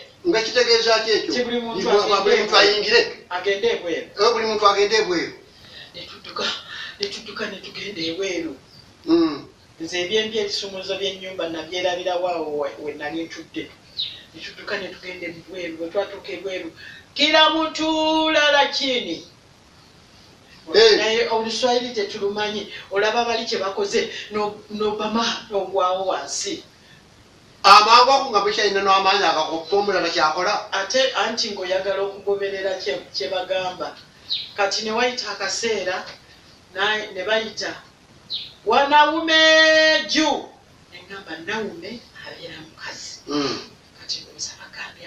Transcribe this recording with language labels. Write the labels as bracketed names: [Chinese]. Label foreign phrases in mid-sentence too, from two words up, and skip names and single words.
[Ganda] nga kitegeeza ki ekyo buli muntu ayingire agende ebweru buli muntu agende ebweru ne tudduka ne tugenda ebweru nze ebyembi ebisumuzo by'ennyumba nabyerabirawo awo we nali ntudde netutuuka netugenda ebweru bwe twatuuka ebweru [Swahili] kila mutulala chini [Ganda] naye oluswayiri tetulumanyi olaba bali kye bakoze nobama nogwawo wansi amangu ako nga bwekyalina n'amaanyi agakopa omulala kyakola ate anti ng'oyagala okugoberera kye bagamba kati ne wayita akaseera ne bayita [Swahili] wanawume ju [Ganda] neŋŋamba nawume abeera mukazi kati ndoza bagambye